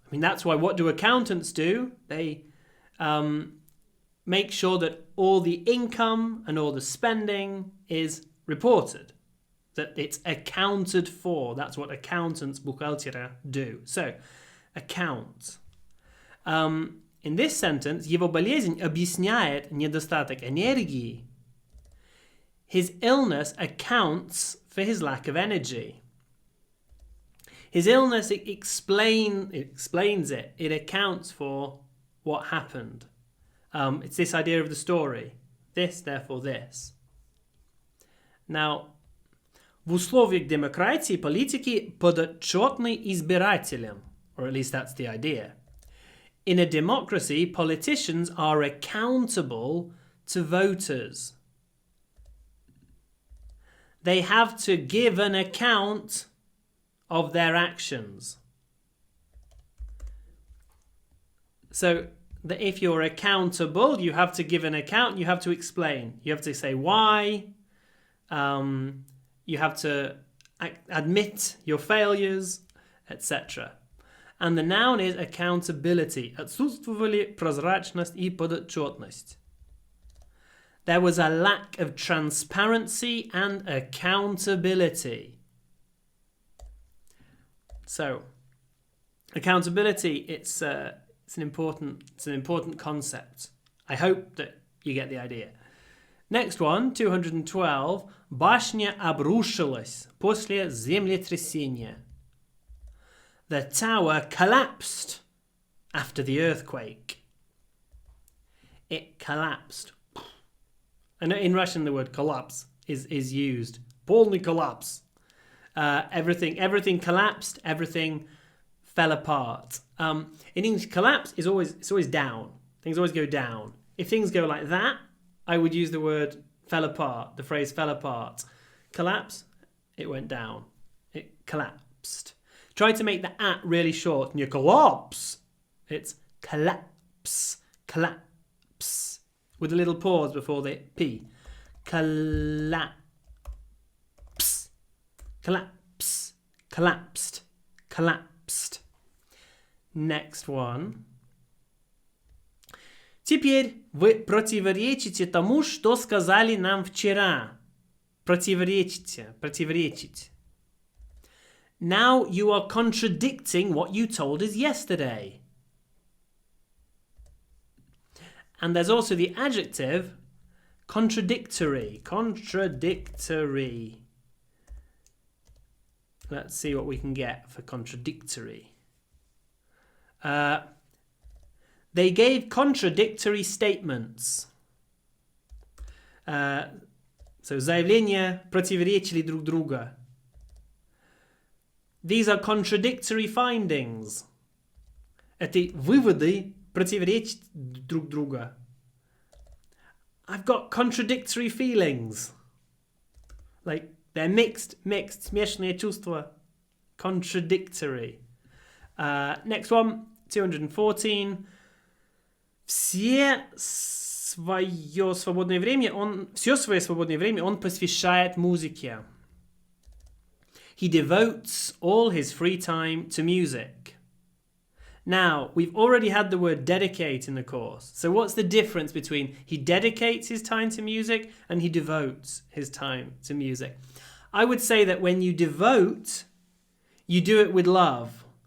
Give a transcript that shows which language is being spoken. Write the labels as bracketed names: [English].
[English] I mean, that's why what do accountants do? They make sure that all the income and all the spending is reported. That it's accounted for. That's what accountants, buchaltera, do. So, account. In this sentence, [Russian] его болезнь объясняет недостаток энергии. [English] His illness accounts for his lack of energy. His illness explains it. It accounts for what happened. It's this idea of the story. This, therefore this. Now, [Russian] в условиях демократии политики подотчетны избирателям, [English] or at least that's the idea. In a democracy, politicians are accountable to voters. They have to give an account of their actions. So if you're accountable, you have to give an account, you have to explain. You have to say why. You have to admit your failures, etc. And the noun is accountability. [Russian] Отсутствовали прозрачность и подотчетность. [English] There was a lack of transparency and accountability. So, accountability, it's an important concept. I hope that you get the idea. Next one, 212. [Russian] Башня обрушилась после землетрясения. [English] The tower collapsed after the earthquake. It collapsed. And in Russian, the word collapse is used. [Russian] Полный коллапс. [English] Everything collapsed. Everything fell apart. In English, collapse is always down. Things always go down. If things go like that, I would use the word fell apart. The phrase fell apart. Collapse, it went down. It collapsed. Try to make the at really short and you collapse. It's collapse. Collapse. With a little pause before the P. Collapse. Collapse. Collapsed. Collapsed. Next one. [Russian] Теперь вы противоречите тому, что сказали нам вчера. Противоречите. Противоречить. [English] Now you are contradicting what you told us yesterday. And there's also the adjective contradictory. Contradictory. Let's see what we can get for contradictory. They gave contradictory statements. [Russian] So заявления противоречили друг друга. [English] These are contradictory findings. [Russian] Эти выводы противоречат друг друга. [English] I've got contradictory feelings. Like, they're mixed, [Russian] смешанные чувства. [English] Contradictory. Next one, 214. [Russian] Все свое свободное время он посвящает музыке. [English] He devotes all his free time to music. Now, we've already had the word dedicate in the course. So what's the difference between he dedicates his time to music and he devotes his time to music? I would say that when you devote, you do it with love.